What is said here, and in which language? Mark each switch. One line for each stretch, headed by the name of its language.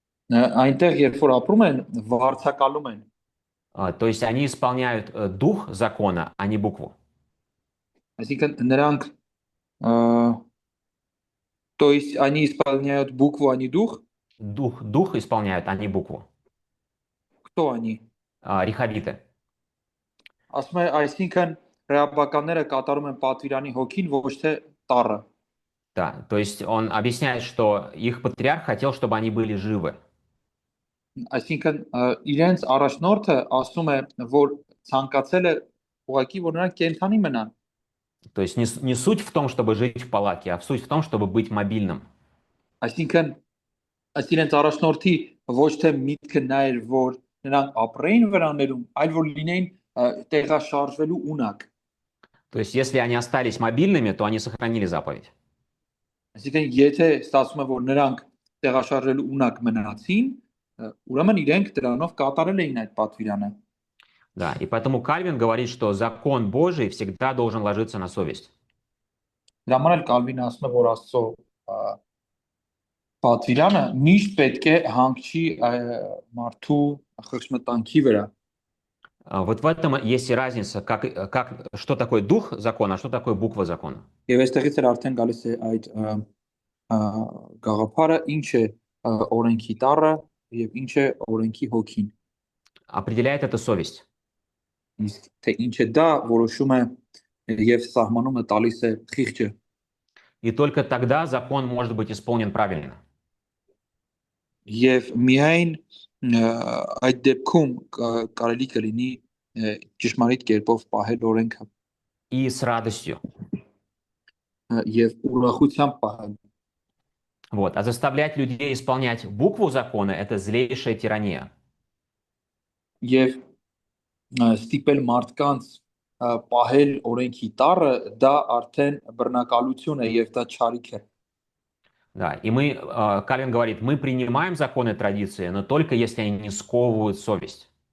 Armenian: Այնտեղ երբ որ ապրում են, վարձակալում են։
Russian: То есть они исполняют дух закона, а не букву.
Armenian: Այսինքն նրանք
Russian: то есть они исполняют букву, а не дух? Дух исполняют, а не букву. Кто они? Рехавиты.
Armenian: Ասում է, այսինքն ռեհաբականները կատարում են պատվիրանի հոգին, ոչ թե տառը։
Russian: Да, то есть он объясняет, что их патриарх хотел, чтобы они были живы.
Armenian: Այսինքն իրենց առաջնորդը ասում է, որ ցանկացել է ուղղակի, որ նրանք կենթանի մնան։
Russian: То есть не суть в том, чтобы жить в палатке, а суть в том, чтобы быть мобильным.
Armenian: Այսինքն այս իրենց առաջնորդի ոչ թե միտքը նա էր, որ նրանք ապրեին վրաներում, այլ որ լինեին տեղաշարժվելու ունակ։
Russian: То есть, если они остались мобильными, то они сохранили заповедь.
Armenian: Այսինքն եթե ստացվում է որ նրանք տեղաշարժվելու ունակ մնացին, ուրեմն իրենք դրանով կատարել էին այդ պատվիրանը։
Russian: Да, и поэтому Кальвин говорит, что закон Божий всегда должен ложиться на совесть.
Armenian: Դրա համար էլ Կալվինը ասում է, որ Աստծո պատվիրանը միշտ պետք է հանգչի մարդու խղճմտանքի վրա։
Russian: Вот в этом есть и разница, что такое дух закона, а что такое буква закона.
Armenian: Եվ այստեղից էլ արդեն գալիս է այդ գաղափարը, ինչ է օրենքի տառը եւ ինչ է օրենքի հոգին։
Russian: Определяет это совесть.
Armenian: Իսկ թե ինչ է դա որոշում է եւ սահմանում է տալիս է խիղճը։
Russian: И только тогда закон может быть исполнен правильно.
Armenian: Եվ միայն այդ դեպքում կարելի կլինի ճշմարիտ կերպով պահել օրենքը
Russian: И с радостью.
Armenian: եւ ուրախությամբ պահել։
Russian: Вот. А заставлять людей исполнять букву закона – это злейшая тирания.
Armenian: Եվ ստիպել մարդկանց պահել օրենքի տառը, դա արդեն բռնակալություն է եւ դա չարիք է։
Russian: Да. И Кальвин говорит, мы принимаем законы и традиции, но только если они не сковывают совесть.